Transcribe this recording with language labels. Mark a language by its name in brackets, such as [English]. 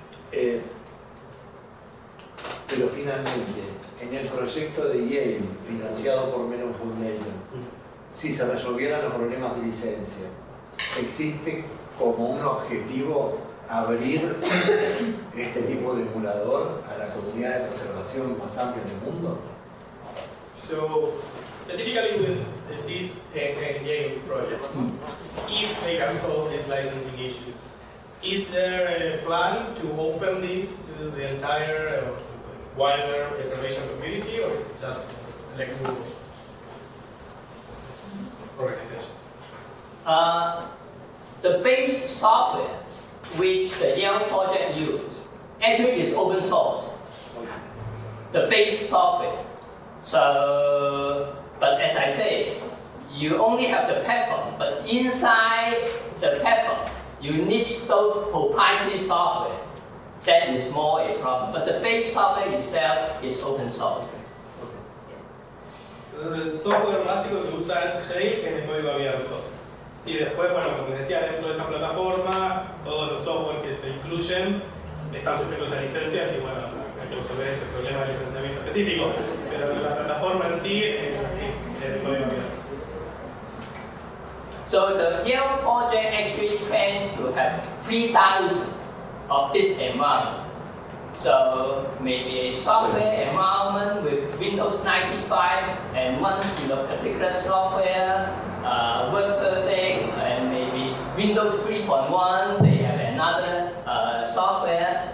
[Spanish] Pero finalmente, en el proyecto de Yale, financiado por Mellon Foundation, si se resolvieran los problemas de licencia, ¿existe como un objetivo abrir este tipo de emulador a la comunidad de preservación más amplia del mundo? [English] So, specifically with this Yale project, if they can solve these licensing issues, is there a plan to open this to the entire wider preservation community, or is it just a select group of organizations? The base software which the Yale project used actually is open source. The base software. So, but as I say, you only have the platform, but inside the platform, you need those proprietary software. That is more a problem. But the base software itself is open source. [Spanish] Entonces el software básico que usa Yale es de código abierto. Sí, después, bueno, como les decía, dentro de esa plataforma, todos los software que se incluyen están sujetos a licencias y bueno, hay que resolver ese problema de licenciamiento específico. Pero la plataforma en sí es de código abierto. [English] So the Yale project actually planned to have 3,000 of this environment. So maybe a software environment with Windows 95 and one particular software work perfect, and maybe Windows 3.1 they have another software.